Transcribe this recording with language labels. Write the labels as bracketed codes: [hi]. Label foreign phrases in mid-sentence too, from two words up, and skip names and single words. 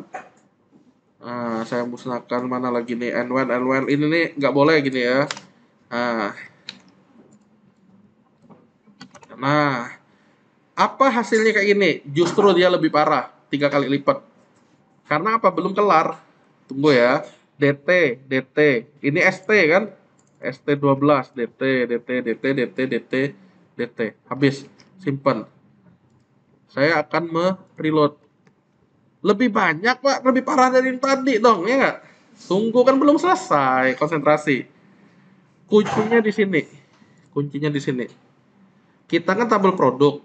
[id] Nah, saya musnahkan mana lagi nih N1 ini nih nggak boleh gini ya. Nah, apa hasilnya kayak gini? Justru dia lebih parah, 3 kali lipat. Karena apa? Belum kelar. Tunggu ya. DT, DT. Ini ST kan? ST12, DT, DT, DT, DT, DT, DT. Habis. Simpan. Saya akan mereload. Lebih banyak, Pak. Lebih parah dari yang tadi dong, ya nggak? Tunggu kan belum selesai. Konsentrasi. Kuncinya di sini. Kuncinya di sini. Kita kan tabel produk.